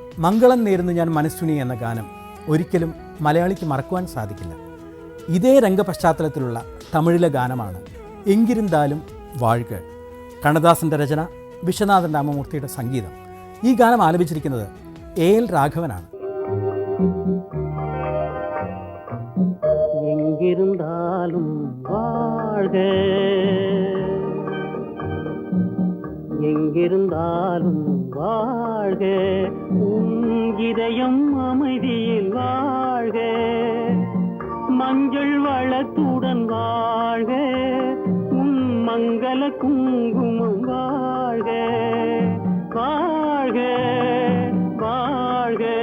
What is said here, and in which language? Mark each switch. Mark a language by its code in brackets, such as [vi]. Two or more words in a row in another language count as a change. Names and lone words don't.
[ml] മംഗളം നേരുന്നു ഞാൻ മനസ്സുനി എന്ന ഗാനം ഒരിക്കലും മലയാളിക്ക് മറക്കുവാൻ സാധിക്കില്ല. ഇതേ രംഗപശ്ചാത്തലത്തിലുള്ള തമിഴിലെ ഗാനമാണ് എങ്കിരുന്താലും വാഴ്ക. കണ്ണദാസൻ്റെ രചന, വിശ്വനാഥൻ രാമമൂർത്തിയുടെ സംഗീതം. ഈ ഗാനം ആലപിച്ചിരിക്കുന്നത് AL രാഘവനാണ്. [ta] எங்கிருந்தாலும் வாழ்க, எங்கிருந்தாலும் வாழ்க, உன் இதயம் அமைதியில் வாழ்க, மஞ்சள் வளத்துடன் வாழ்க, உன் மங்கள குங்குமம் வாழ்க, வாழ்க வாழ்க,